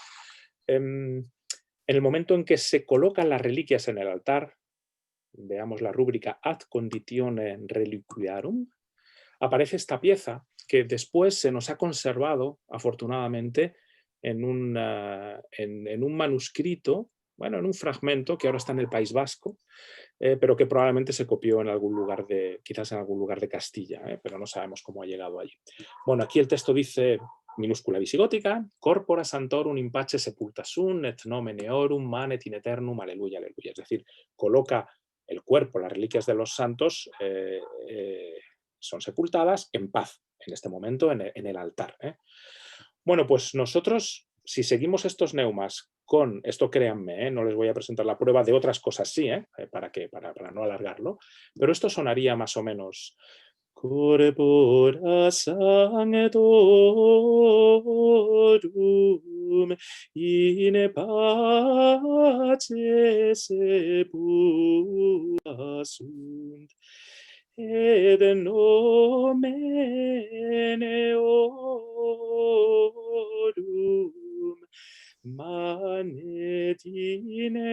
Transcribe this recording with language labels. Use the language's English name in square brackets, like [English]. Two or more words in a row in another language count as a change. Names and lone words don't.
[Spanish] En el momento en que se colocan las reliquias en el altar, veamos la rúbrica [Latin] Ad Conditione Reliquiarum, [Spanish] aparece esta pieza que después se nos ha conservado, afortunadamente, en un manuscrito, bueno, en un fragmento que ahora está en el País Vasco, pero que probablemente se copió en algún lugar quizás en algún lugar de Castilla, pero no sabemos cómo ha llegado allí. Bueno, aquí el texto dice, minúscula visigótica, [Latin] corpora santorum in pace sepultasum et nomen eorum manet in eternum, [Spanish] aleluya, aleluya. Es decir, coloca el cuerpo, las reliquias de los santos son sepultadas en paz, en este momento, en el altar. Bueno, pues nosotros, si seguimos estos neumas con, esto créanme, no les voy a presentar la prueba de otras cosas, sí, para no alargarlo, pero esto sonaría más o menos... [Latin] Corpora sanctorum in pace sepultasunt et nomen eorum manet in